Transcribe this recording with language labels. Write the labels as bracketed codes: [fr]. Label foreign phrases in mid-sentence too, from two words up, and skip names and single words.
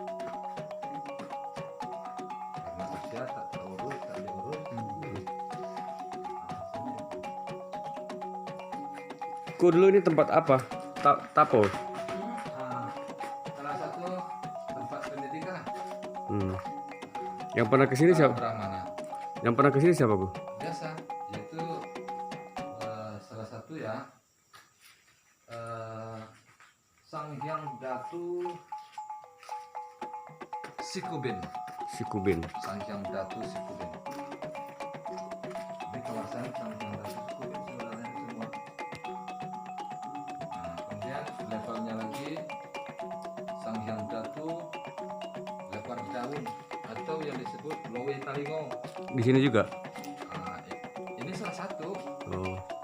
[id] Ku dulu ini tempat apa? Tapo. Salah satu tempat pendidikan Yang pernah kesini siapa? Brahmana Yang pernah kesini siapa, Bu? biasa, yaitu salah satu ya Sang Hyang Datu Sikubin. Sikubin. Sang Hyang Datu Sikubin. Di kawasan Sang Hyang Datu Sikubin sebenarnya semua. Nah, kemudian levelnya lagi Sang Hyang Datu Lebar Daun atau yang disebut Lowe Talingo. Di sini juga. Nah, ini salah satu. Oh.